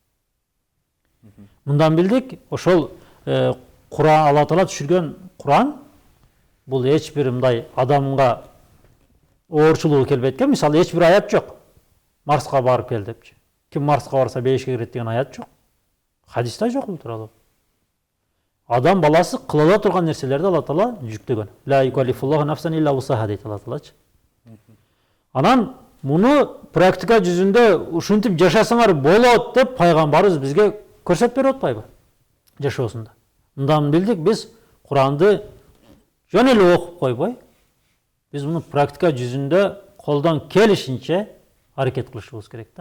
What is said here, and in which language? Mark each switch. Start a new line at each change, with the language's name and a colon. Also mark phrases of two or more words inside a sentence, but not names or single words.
Kyrgyz: Мындан билдик ошол Куран, Алла Таала түшүргөн Куран бул эч бир мындай адамга оорчулугу келбейт экен. Мисалы эч бир аят жок. Марска барып кел депчи. Ким Марска барса бейишке кирет деген аят жок. Хадисте жок бул тууралуу. Адам баласы кыла ала турган нерселерди Алла Таала жүктөгөн.
Arabic: لا يكلف الله نفسا إلا وسعها дейт Алла Таалачы.
Kyrgyz: Анан муну практика жүзүндө ушинтип жашасаңар болот деп пайгамбарыбыз бизге көрсөтүп берип атпайбы? Жашоосунда. Мындан билдик биз Куранды жөн эле окуп койбой, биз муну практика жүзүндө колдон келишинче аракет кылышыбыз керек да.